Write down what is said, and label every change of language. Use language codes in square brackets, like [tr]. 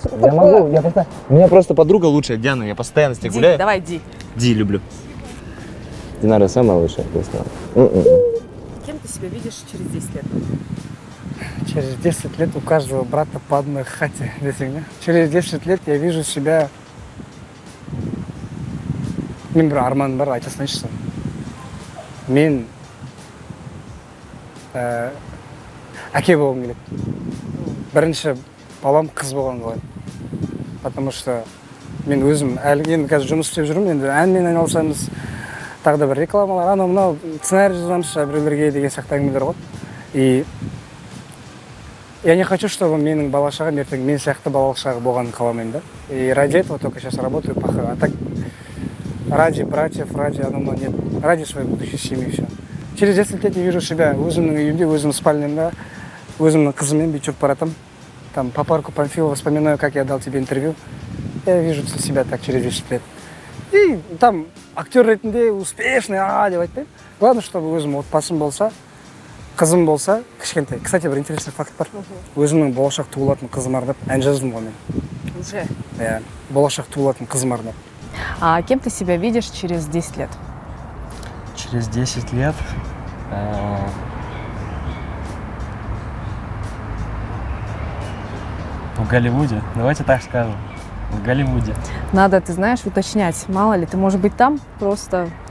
[ru] Я могу, у меня просто подруга лучшая, Диана, я постоянно с ней Ди, гуляю. давай, Ди. Ди люблю. Динара самая лучшая, просто. Кем ты себя видишь через 10 лет? Через 10 лет у каждого брата по одной хате. Через 10 лет я вижу себя... [kk] Мен бір арманым бар, айта салайыншы. Мен әке болғым келеді. Бірінші балам қыз болған қалаймын. [ru] Потому что [kk] мен өзім енді қазір жұмыс істеп жүрмін, енді әнмен айналысамыз. Тағы да бір рекламалар, анау мынау сценарий жазамыз біреулерге деген сияқты әңгімелер ғой. [ru] И я не хочу, чтобы [kk] менің бала шағам ертең мен сияқты балалық шағы болғанын қаламаймын, да. [ru] И ради этого только сейчас работаю, а так ради братьев, ради [kk] анау [ru] нет, ради своей будущей семьи все. Через 10 лет я вижу себя [kk] өзімнің үйімде, өзімнің спальнямда, өзімнің қызыммен бүйтіп жүріп баратам. [ru] Там по парку Панфилова вспоминаю, как я дал тебе интервью. Я вижу себя так через 10 лет. И там актер [kk] ретінде [ru] успешный, [kk] деп айтпаймын. [ru] Главное, чтобы [kk] өзім отбасым болса, қызым болса, кішкентай. [ru] Кстати, [kk] бір [ru] интересный факт [kk] бар. Өзімнің болашақ туылатын қызым арнап ән жаздым ғой мен. [ru] Уже. [kk] Иә, болашақ туылатын қызым арнап. [ru] А кем ты себя видишь через 10 лет? Через 10 лет в Голливуде. Давайте так скажем. В Голливуде. Надо, ты знаешь, уточнять. Мало ли, ты, может быть, там просто